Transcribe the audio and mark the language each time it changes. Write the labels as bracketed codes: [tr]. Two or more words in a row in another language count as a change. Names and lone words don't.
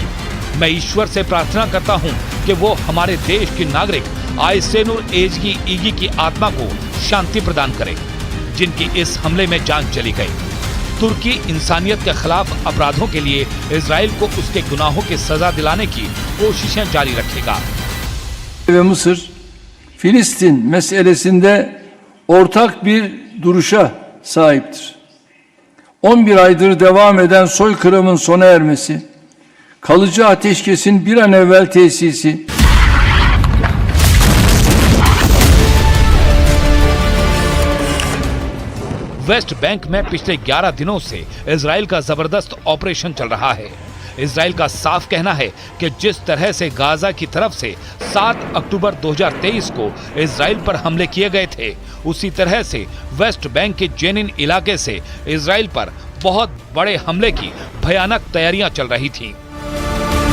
[hi] मैं ईश्वर से प्रार्थना करता हूं कि वो हमारे देश की नागरिक आयसेनुर एजगी ईगी की आत्मा को शांति प्रदान करे, जिनकी इस हमले में जान चली गई। तुर्की इंसानियत के खिलाफ अपराधों के लिए इजराइल को उसके गुनाहों की सजा दिलाने की कोशिशें जारी रखेगा। [tr] Ve Mısır, Filistin meselesinde ortak bir duruşa sahiptir. 11 aydır devam eden soykırımın sona ermesi, kalıcı ateşkesin bir an evvel tesisi, [hi] वेस्ट बैंक में पिछले 11 दिनों से इजराइल का जबरदस्त ऑपरेशन चल रहा है। इजराइल का साफ कहना है कि जिस तरह से गाजा की तरफ से 7 अक्टूबर 2023 को इजराइल पर हमले किए गए थे, उसी तरह से वेस्ट बैंक के जेनिन इलाके से इजराइल पर बहुत बड़े हमले की भयानक तैयारियां चल रही थी।